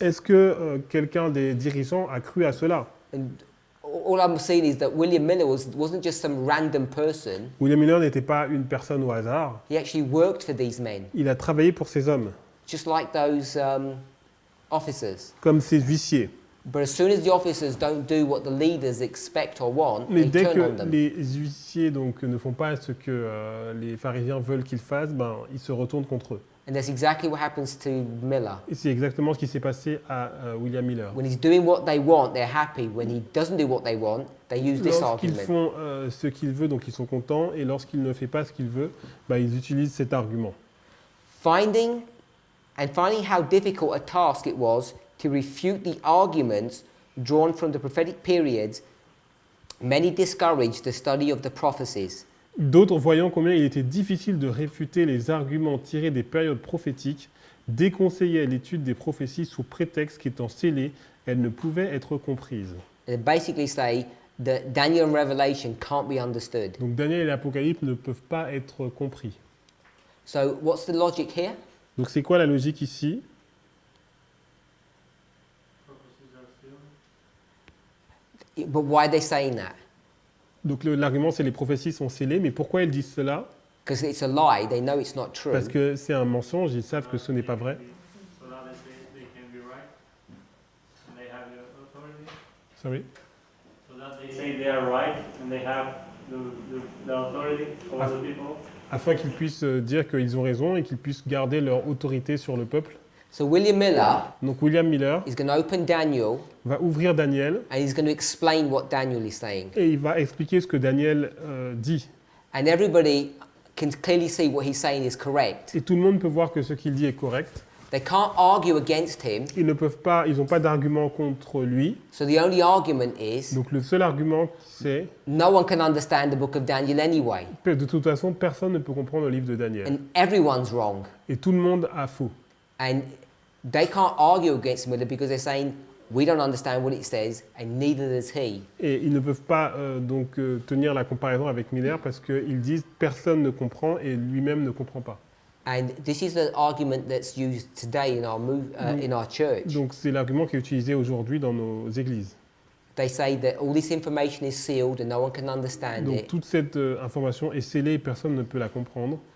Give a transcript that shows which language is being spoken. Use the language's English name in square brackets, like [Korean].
[French] est-ce que quelqu'un des dirigeants a cru à cela? [English] And all I'm saying is that William Miller wasn't just some random person. [French] William Miller n'était pas une personne au hasard, [English] He actually worked for these men, [French] il a travaillé pour ces hommes, [English] just like those officers. [French] comme ces huissiers. [English] But as soon as the officers don't do what the leaders expect or want, [French] Mais [English] they [French] dès [English] turn on [French] que [English] them. [French] les huissiers donc, ne font pas ce que les pharisiens veulent qu'ils fassent, ben, ils se retournent contre eux. [English] And that's exactly what happens to Miller. [French] Et c'est exactement ce qui s'est passé à William Miller. [English] When he's doing what they want, they're happy. When he doesn't do what they want, they use this [French] Lorsqu'ils [English] argument. [French] font ce qu'il veut, donc ils sont contents, et lorsqu'il ne fait pas ce qu'il veut, ben, ils utilisent cet argument. [English] Finding how difficult a task it was to refute the arguments drawn from the prophetic periods, many discouraged the study of the prophecies. [French] D'autres, voyant combien il était difficile de réfuter les arguments tirés des périodes prophétiques, déconseillaient l'étude des prophéties sous prétexte qu'étant scellées, elles ne pouvaient être comprises. [English] They basically say that Daniel and Revelation can't be understood. [French] Donc Daniel et l'Apocalypse ne peuvent pas être compris. [English] So what's the logic here? [French] Donc c'est quoi la logique ici? [English] Purposes are still. But why are they saying that? [French] Donc l'argument c'est les prophéties sont scellées, mais pourquoi ils disent cela? [English] Because it's a lie. They know it's not true. [French] Parce que c'est un mensonge, ils savent que ce n'est pas vrai. [English] So now they say they can be right, and they have the authority. Sorry. So that they say they are right, and they have the authority over the people. [French] Afin qu'ils puissent dire qu'ils ont raison et qu'ils puissent garder leur autorité sur le peuple. [English] So William Miller [French] Donc William Miller [English] is going to open Daniel [French] va ouvrir Daniel [English] and he's going to explain what Daniel is saying. [French] et il va expliquer ce que Daniel dit. [English] And everybody can clearly see what he's saying is correct. [French] Et tout le monde peut voir que ce qu'il dit est correct. [English] They can't argue against him. [French] Ils n'ont pas d'argument contre lui. [English] So the only argument is [French] Donc le seul argument c'est [English] no one can understand the book of Daniel anyway. [French] que de toute façon personne ne peut comprendre le livre de Daniel. [English] And everyone's wrong. [French] Et tout le monde a faux. [English] And they can't argue against Miller because they're saying we don't understand what it says and neither does he. [French] Et ils ne peuvent pas tenir la comparaison avec Miller parce qu'ils disent personne ne comprend et lui-même ne comprend pas. [English] And this is the argument that's used today in our church. [French] Donc c'est l'argument qui est utilisé aujourd'hui dans nos églises. [English] They say that all this information is sealed and no one can understand [French] Donc [English] it [French] toute cette information est scellée et personne ne peut la comprendre